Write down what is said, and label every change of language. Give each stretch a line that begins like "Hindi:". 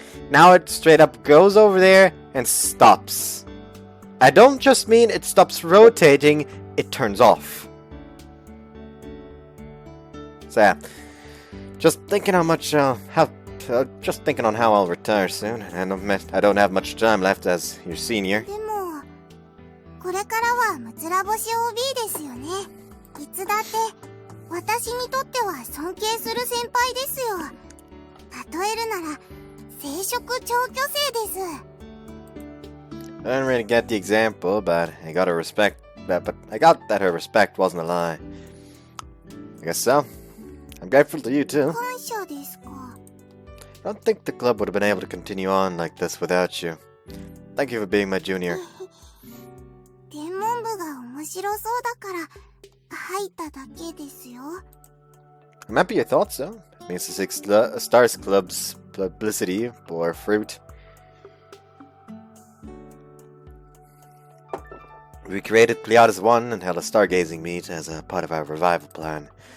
English: Now it straight up goes over there and stops. I don't just mean it stops rotating, it turns off. So yeah, just thinking on how I'll retire soon, and I don't have much time left as your senior.
Japanese: でも、これからはむつらぼし OB ですよね。いつだって私にとっては尊敬する先輩ですよ。例えるなら生殖超巨星です。
English: I didn't really get the example, but I got that her respect wasn't a lie. I guess so. I'm grateful to you too.
Japanese: 感謝ですか。
English: I don't think the club would have been able to continue on like this without you. Thank you for being my junior.
Japanese: 天文部が面白そうだから入っただけですよ。
English: I'm happy you thought so. It means the Six Stars Club's publicity bore fruit. We created Pleiades 1 and held a stargazing meet as a part of our revival plan.